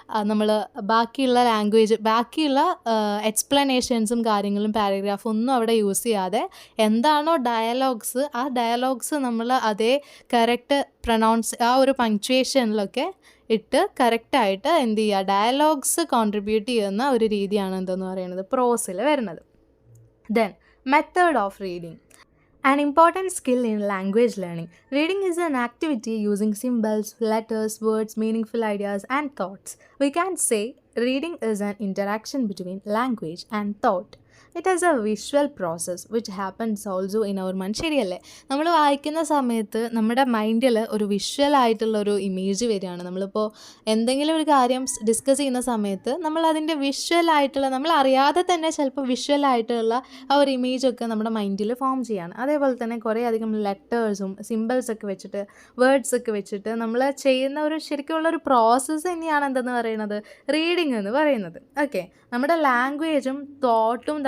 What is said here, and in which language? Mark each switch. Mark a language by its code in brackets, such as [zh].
[ml] നമ്മൾ ബാക്കിയുള്ള എക്സ്പ്ലനേഷൻസും കാര്യങ്ങളും പാരഗ്രാഫും ഒന്നും അവിടെ യൂസ് ചെയ്യാതെ എന്താണോ ഡയലോഗ്സ്, ആ ഡയലോഗ്സ് നമ്മൾ അതേ കറക്റ്റ് ആ ഒരു പങ്ക്ച്വേഷനിലൊക്കെ ഇട്ട് കറക്റ്റായിട്ട് എന്ത് ചെയ്യുക, ഡയലോഗ്സ് കോൺട്രിബ്യൂട്ട് ചെയ്യുന്ന ഒരു രീതിയാണ് എന്തെന്ന് പറയുന്നത് പ്രോസിൽ വരുന്നത്. [en] Then method of reading. An important skill in language learning. Reading is an activity using symbols, letters, words, meaningful ideas, and thoughts. We can say reading is an interaction between language and thought. It is a visual process which happens also in our mind. [ml] ശരിയല്ലേ, നമ്മൾ വായിക്കുന്ന സമയത്ത് നമ്മുടെ മൈൻഡിൽ ഒരു വിഷ്വലായിട്ടുള്ളൊരു image വരികയാണ്. നമ്മളിപ്പോൾ എന്തെങ്കിലും ഒരു കാര്യം ഡിസ്കസ് ചെയ്യുന്ന സമയത്ത് നമ്മൾ അതിൻ്റെ വിഷ്വലായിട്ടുള്ള, നമ്മൾ അറിയാതെ തന്നെ ചിലപ്പോൾ വിഷ്വലായിട്ടുള്ള ആ ഒരു ഇമേജൊക്കെ നമ്മുടെ മൈൻഡിൽ ഫോം ചെയ്യാണ്. അതേപോലെ തന്നെ കുറേ അധികം ലെറ്റേഴ്സും സിമ്പിൾസൊക്കെ വെച്ചിട്ട്, വേർഡ്സൊക്കെ വെച്ചിട്ട് നമ്മൾ ചെയ്യുന്ന ഒരു ശരിക്കുള്ളൊരു പ്രോസസ്സ് തന്നെയാണ് എന്തെന്ന് പറയുന്നത്, റീഡിങ് എന്ന് പറയുന്നത്. ഓക്കെ, നമ്മുടെ ലാംഗ്വേജും തോട്ടും